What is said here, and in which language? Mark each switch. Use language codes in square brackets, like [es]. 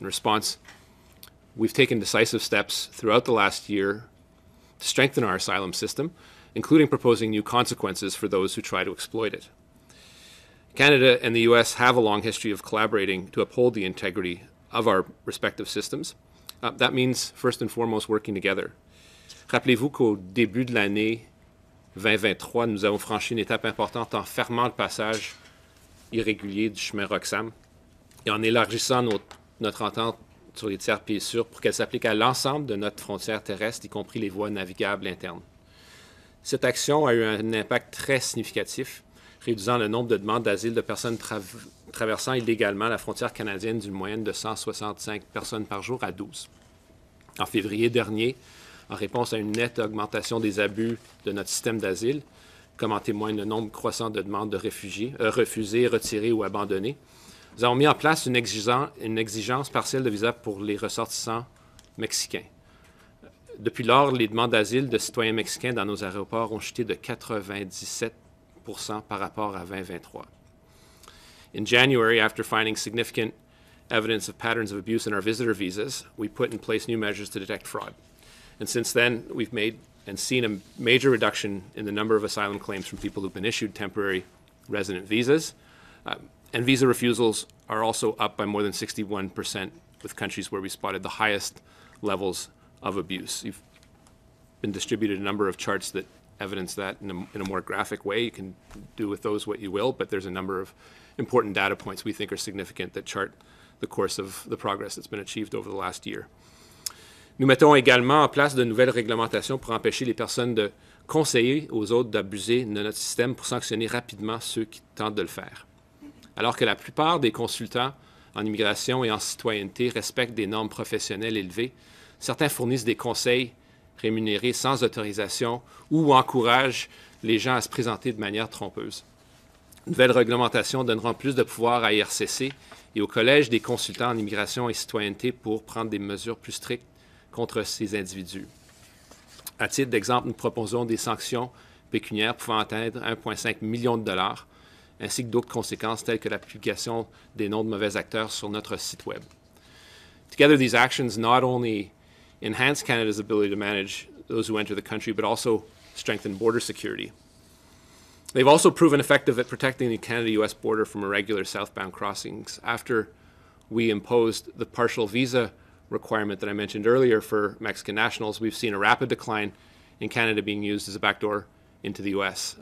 [en] In response, we've taken decisive steps throughout the last year to strengthen our asylum system, including proposing new consequences for those who try to exploit it. Canada and the U.S. have a long history of collaborating to uphold the integrity of our respective systems. That means, first and foremost, working together. [fr] Rappelez-vous qu'au début de l'année 2023, nous avons franchi une étape importante en fermant le passage irrégulier du chemin Roxham et en élargissant notre entente sur les tiers pieds sûrs pour qu'elle s'applique à l'ensemble de notre frontière terrestre, y compris les voies navigables internes. Cette action a eu un impact très significatif, réduisant le nombre de demandes d'asile de personnes traversant illégalement la frontière canadienne d'une moyenne de 165 personnes par jour à 12. En février dernier, en réponse à une nette augmentation des abus de notre système d'asile, comme en témoigne le nombre croissant de demandes de réfugiés, refusées, retirées ou abandonnées, nous avons mis en place une exigence partielle de visa pour les ressortissants mexicains. Depuis lors, les demandes d'asile de citoyens mexicains dans nos aéroports ont chuté de 97% par rapport à 2023. [en] In January, after finding significant evidence of patterns of abuse in our visitor visas, we put in place new measures to detect fraud. And since then, we've made and seen a major reduction in the number of asylum claims from people who've been issued temporary resident visas. And visa refusals are also up by more than 61% with countries where we spotted the highest levels of abuse. You've been distributed a number of charts that evidence that in a more graphic way. You can do with those what you will, but there's a number of important data points we think are significant that chart the course of the progress that's been achieved over the last year. [fr] Nous mettons également en place de nouvelles réglementations pour empêcher les personnes de conseiller aux autres d'abuser de notre système pour sanctionner rapidement ceux qui tentent de le faire. Alors que la plupart des consultants en immigration et en citoyenneté respectent des normes professionnelles élevées, certains fournissent des conseils rémunérés sans autorisation ou encouragent les gens à se présenter de manière trompeuse. De nouvelles réglementations donneront plus de pouvoir à IRCC et au Collège des consultants en immigration et citoyenneté pour prendre des mesures plus strictes contre ces individus. À titre d'exemple, nous proposons des sanctions pécuniaires pouvant atteindre 1,5 million de dollars, ainsi que d'autres conséquences telles que la publication des noms de mauvais acteurs sur notre site web. [en] Together, these actions not only enhance Canada's ability to manage those who enter the country, but also strengthen border security. They've also proven effective at protecting the Canada-U.S. border from irregular southbound crossings. After we imposed the partial visa requirement that I mentioned earlier for Mexican nationals, we've seen a rapid decline in Canada being used as a backdoor into the U.S.